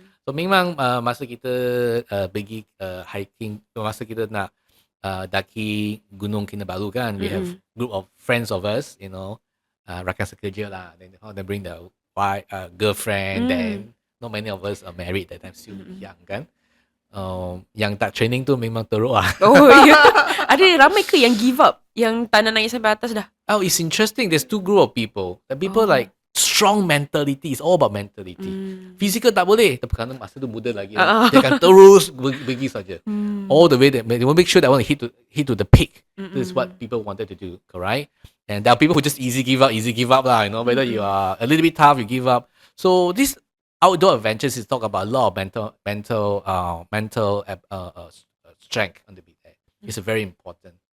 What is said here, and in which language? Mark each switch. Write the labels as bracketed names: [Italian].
[Malay] So memang masa kita pergi hiking, masa kita nak daki Gunung Kinabalu kan, [English] we have group of friends of us, you know, [Malay] rakan sekerja lah. [English] Then they bring their wife, girlfriend. Then not many of us are married that time, still young kan. [Malay] Yang tak training tu memang teruk lah. [English] Oh yeah. [Malay] Ada ramai ke yang give up, yang tak nak naik sampai atas dah? [English] Oh, it's interesting. There's two group of people. The people like strong mentality. It's all about mentality. [Malay] Physical tak boleh. Tapi kerana masa tu muda lagi. Dia akan terus pergi saja. [English] All the way. They want to make sure that I want to hit to the peak. This is what people wanted to do. Correct? And there are people who just easy give up lah. You know, whether you are a little bit tough, you give up. So this outdoor adventures is talk about a lot of mental strength on the beat. It's very important.